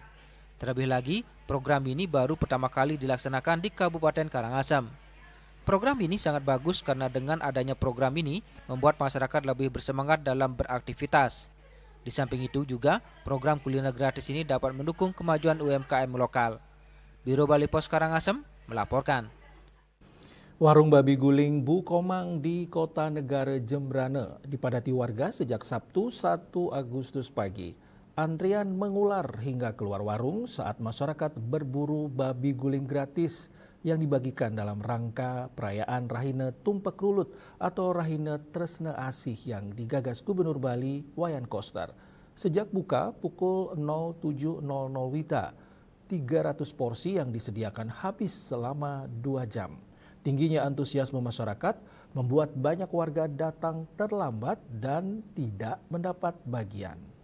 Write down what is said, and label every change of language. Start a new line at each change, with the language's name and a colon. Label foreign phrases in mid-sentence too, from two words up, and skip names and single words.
Indonesian: Terlebih lagi, program ini baru pertama kali dilaksanakan di Kabupaten Karangasem. Program ini sangat bagus karena dengan adanya program ini membuat masyarakat lebih bersemangat dalam beraktivitas. Di samping itu juga, program kuliner gratis ini dapat mendukung kemajuan UMKM lokal. Biro Bali Pos Karangasem melaporkan. Warung Babi Guling Bu Komang di Kota Negara Jembrana dipadati warga sejak Sabtu 1 Agustus pagi. Antrian mengular hingga keluar warung saat masyarakat berburu babi guling gratis yang dibagikan dalam rangka perayaan Rahina Tumpak Rulut atau Rahina Tresna Asih yang digagas Gubernur Bali Wayan Koster. Sejak buka pukul 07.00 WITA, 300 porsi yang disediakan habis selama 2 jam. Tingginya antusiasme masyarakat membuat banyak warga datang terlambat dan tidak mendapat bagian.